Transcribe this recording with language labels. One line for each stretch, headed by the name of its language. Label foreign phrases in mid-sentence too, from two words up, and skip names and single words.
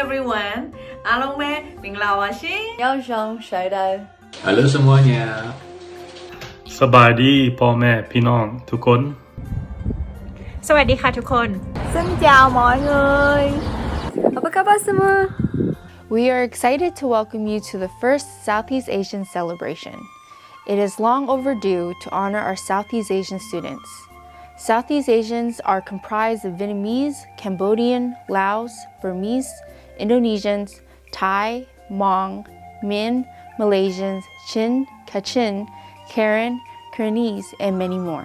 Burmese: everyone အားလုံးပဲမင်္ဂလာပါရှင် Yao Zhang Shaidai.
Indonesian: Halo semuanya.
Thai: สบายดีพ่อแม่พี่น้องทุกคน สวัสดีค่ะทุกคน
Vietnamese: Xin chào mọi người.
Indonesian: Apa kabar semua?
English: We are excited to welcome you to the first Southeast Asian celebration. It is long overdue to honor our Southeast Asian students. Southeast Asians are comprised of Vietnamese, Cambodian, Laos, Burmese, Indonesians, Thai, Hmong, Min, Malaysians, Chin, Kachin, Karen, Kernese, and many more.